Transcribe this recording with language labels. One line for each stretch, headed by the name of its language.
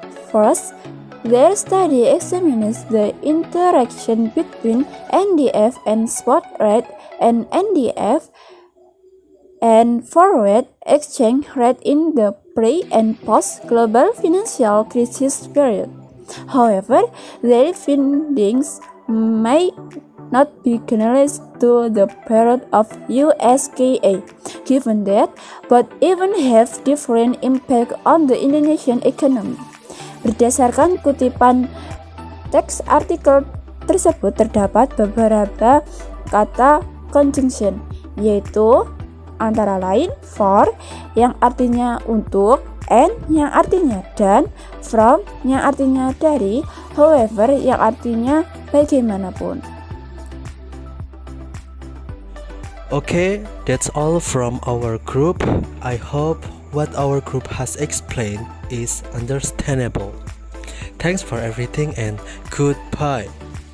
English: First, their study examines the interaction between NDF and spot rate and NDF and forward exchange rate in the pre- and post-global financial crisis period. However, their findings may not be generalized to the period of USKA, given that both even have different impact on the Indonesian economy.
Indonesian: Berdasarkan kutipan teks artikel tersebut terdapat beberapa kata conjunction, yaitu antara lain for yang artinya untuk, and yang artinya dan, from yang artinya dari, however yang artinya bagaimanapun.
English: Okay, that's all from our group. I hope what our group has explained is understandable. Thanks for everything and goodbye.